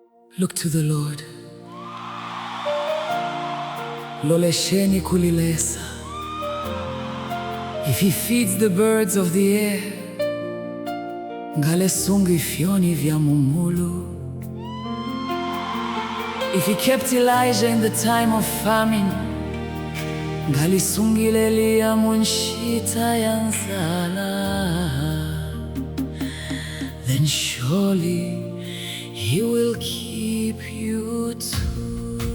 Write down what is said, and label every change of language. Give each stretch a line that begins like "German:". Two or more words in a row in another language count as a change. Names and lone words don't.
English: Look to the Lord.
Bemba: Lolesheni kulilesa.
English: If he feeds the birds of the air,
Bemba: ngalesunga ifyoni vya mumulu.
English: If he kept Elijah in the time of famine,
Bemba: ngalisungile Eliya munshita ya nzala.
English: Then surely he will keep you too.